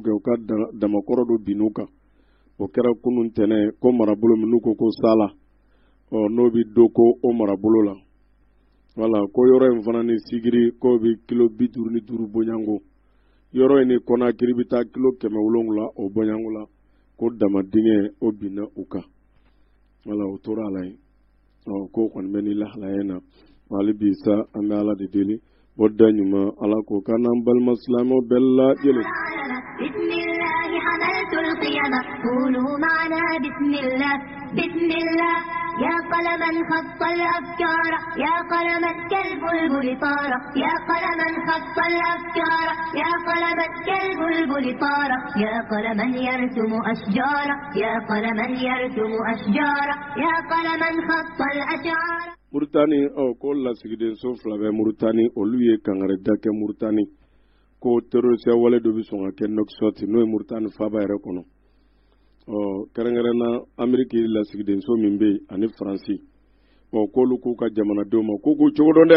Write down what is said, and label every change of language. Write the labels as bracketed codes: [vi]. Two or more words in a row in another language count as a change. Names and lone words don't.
[bm] kɛ u ka damakɔrɔ dɔ bin'u kan o kɛra kunun tɛnɛn ko marabolo min n'u ko Sala n'o bɛ do ko o marabolo la wala ko yɔrɔ in fana ni sigiri k'o bɛ kilo 55 bɔɲango yɔrɔ in ni Konakiri bɛ taa kilo 700 o bɔɲango la ko dama dingɛ o binna u kan wala o tora a la yen ko kɔni bɛ ni lahalaya na wali bi sa an bɛ ala de deli bɔda ɲuman ala ko k'an n'an balima silamɛw bɛɛ lajɛlen. [ar] يا قلما خط الأفكار يا قلما كالبلبل طار يا قلما خط الأفكار يا قلما كالبلبل طار يا قلما يرسم أشجارا يا قلما يرسم أشجارا يا قلما خط الأشعار. [bm] Mauritanie ko lasigiden so fila bɛ Mauritanie olu ye kangare da kɛ Mauritanie ko terroriste wale dɔ bɛ sɔn ka kɛ Nouakchott n'o ye Mauritanie faaba yɛrɛ kɔnɔ kɛrɛnkɛrɛnna Amérique lasigiden so min bɛ yen ani Faransi k'olu k'u ka jamanadenw ma k'u k'u cogo dɔn dɛ